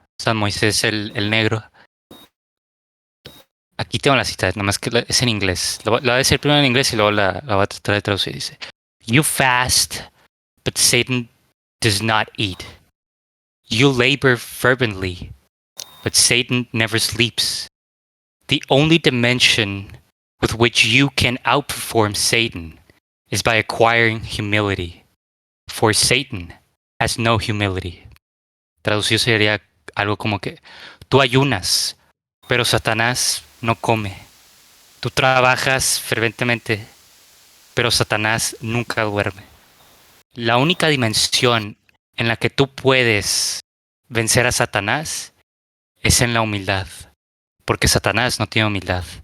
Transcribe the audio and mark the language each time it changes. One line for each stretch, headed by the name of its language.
Spanish: San Moisés el negro. Aquí tengo la cita, nomás que es en inglés. La voy a decir primero en inglés y luego la voy a tratar de traducir. Dice:
English: You fast, but Satan does not eat. You labor fervently, but Satan never sleeps. The only dimension with which you can outperform Satan is by acquiring humility. For Satan has no humility.
Spanish: Traducido sería algo como que tú ayunas, pero Satanás no come. Tú trabajas ferventemente, pero Satanás nunca duerme. La única dimensión en la que tú puedes vencer a Satanás es en la humildad, porque Satanás no tiene humildad.